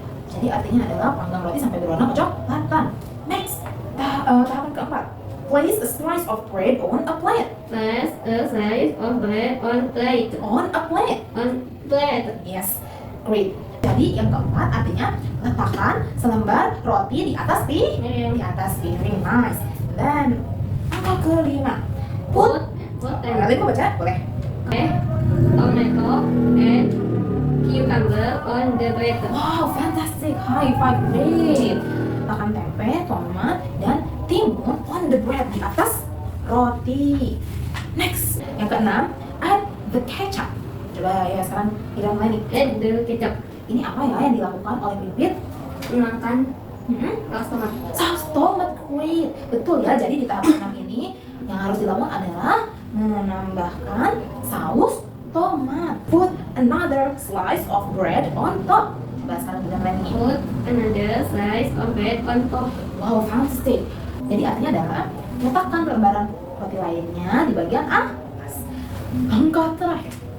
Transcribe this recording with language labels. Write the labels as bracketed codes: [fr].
[id] Jadi artinya adalah panggang roti sampai berwarna kecoklatan. Next, tahapan keempat. [en] Place a slice of bread on a plate. Place a slice of bread on plate. On a plate. On plate. [id] Yes, great. Jadi yang keempat artinya letakkan selembar roti di atas piring. Nice. Dan angka kelima. Put. Kalian mau baca? Boleh. [en] Tomato and cucumber on the bread. [id] Wow, fantastic. High five. Great. Letakkan tempe, tomat, dan timun on the bread di atas roti. [en] Next, yang keenam, add the ketchup. [id] Coba ya sekarang kita mulai nih. [en] Add the ketchup. [id] Ini apa ya yang dilakukan oleh Pipit? Menangkan saus tomat. Saus tomat, great. Betul ya, jadi di tahap 6 ini yang harus dilakukan adalah menambahkan saus tomat. [en] Put another slice of bread on top. [id] Coba sekarang kita mulai nih. [en] Put another slice of bread on top. Wow, fantastic. [id] Jadi artinya adalah letakkan lembaran roti lainnya di bagian atas. Angka terakhir.